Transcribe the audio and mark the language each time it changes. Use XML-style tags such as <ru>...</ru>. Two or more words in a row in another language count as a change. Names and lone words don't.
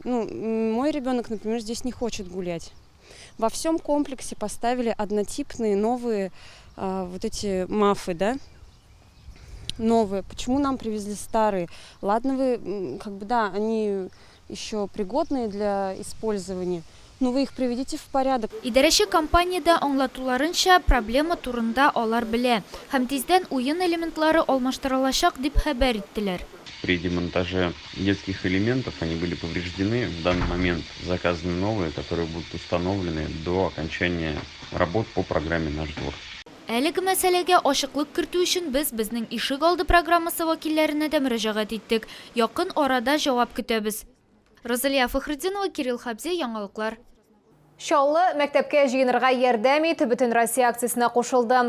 <ru>Мой ребенок, например, здесь не хочет гулять. Во всем комплексе поставили однотипные новые вот эти мафы, да? Новые. Почему нам привезли старые? Ладно, вы, как бы, да, они еще пригодные для использования, но вы их приведите в порядок.</ru> <tt>Идарәче компаниядә аңлатуларынча, проблема турында алар белә. Һәм тиздән уен элементлары алмаштырылачак дип хәбәр иттеләр.</tt> <ru>При демонтаже детских элементов они были повреждены. В данный момент заказаны новые, которые будут установлены до окончания работ по программе «Наш двор».</ru> <tt>Әлеге мәсьәләгә ачыклык кертү өчен без безнең Ишек алды программасы вәкилләренә дә мөрәҗәгать иттек. Якын арада җавап көтәбез. Розалия Фәхреддинова, Кирилл Хабзи, Яңалыклар. Шаллы мәктәпкә җыенырга ярдәм итеп бөтен Россия акциясына кушылды.</tt>